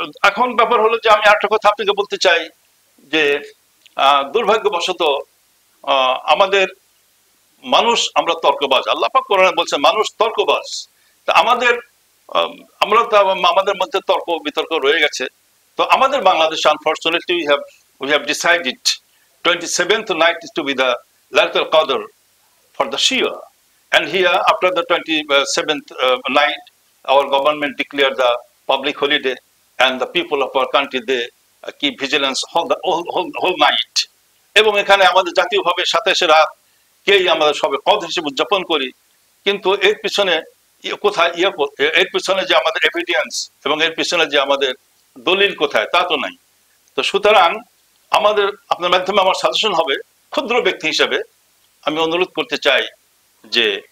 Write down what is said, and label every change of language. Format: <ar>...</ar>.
<bn>এখন ব্যাপার হলো যে আমি একটা কথা আপনাকে বলতে চাই যে দুর্ভাগ্যবশত আমাদের মানুষ, আমরা তর্কবাজ। আল্লাহ পাক কোরআনে বলছেন মানুষ তর্কবাজ। তা আমাদের আমরা তো আমাদের মধ্যে তর্ক বিতর্ক রয়ে গেছে। তো আমাদের বাংলাদেশে</bn> <en>Unfortunately we have decided 27th night is to be the Laylatul Qadr for the Shia, and here after the 27th night our government declared the public holiday, and the people of our country they keep vigilance whole night.</en> <bn>এবং এখানে আমাদের জাতীয়ভাবে 27 রাত কেই আমরা সবে কদ হিসেবে উদযাপন করি। কিন্তু এর পিছনে কোথায় এর পিছনে যে আমাদের এভিডেন্স এবং এর পিছনে যে আমাদের দলিল কোথায় তা তো নাই। তো সুতরাং আমাদের আপনার মাধ্যমে আমার সাজেশন হবে, ক্ষুদ্র ব্যক্তি হিসেবে আমি অনুরোধ করতে চাই যে</bn>